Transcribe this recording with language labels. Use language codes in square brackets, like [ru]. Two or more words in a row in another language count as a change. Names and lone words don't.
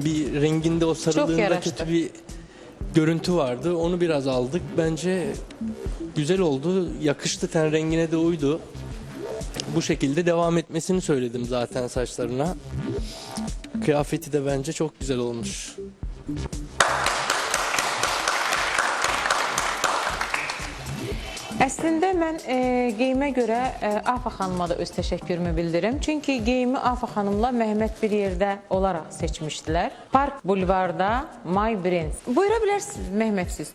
[tr] Bir renginde o sarılığında yaraştı. kötü bir görüntü vardı. Onu biraz aldık. Bence güzel oldu. Yakıştı, ten rengine de uydu. Bu şekilde devam etmesini söyledim zaten saçlarına. Kıyafeti de bence çok güzel olmuş. [az] Əslində mən geyimə görə Afa xanıma da öz təşəkkürümü bildirim. Çünki geyimi Afa xanımla Məhəmməd bir yerdə olaraq seçmişdilər. Park Bulvarda My Brands. Buyura bilərsiniz Məhəmməd siz.